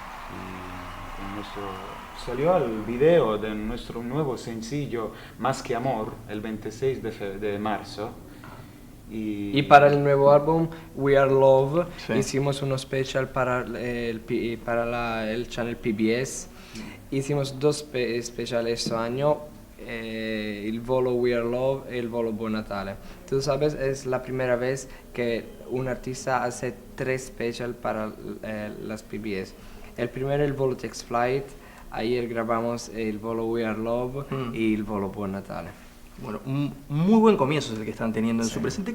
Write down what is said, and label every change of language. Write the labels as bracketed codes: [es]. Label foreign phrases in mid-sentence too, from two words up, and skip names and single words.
[es] Y salió el video de nuestro nuevo sencillo Más que Amor el 26 de marzo. Y para el nuevo álbum We Are Love Sí. hicimos uno especial para el channel PBS. Hicimos dos speciali este año, [it] il volo We Are Love e il volo Buon Natale. [es] Tú sabes, es la primera vez que un artista hace 3 special para las PBS. El primero el volo Takes Flight, ayer grabamos el volo We Are Love y el volo Buon Natale. Bueno, un muy buen comienzo es el que están teniendo en su presente.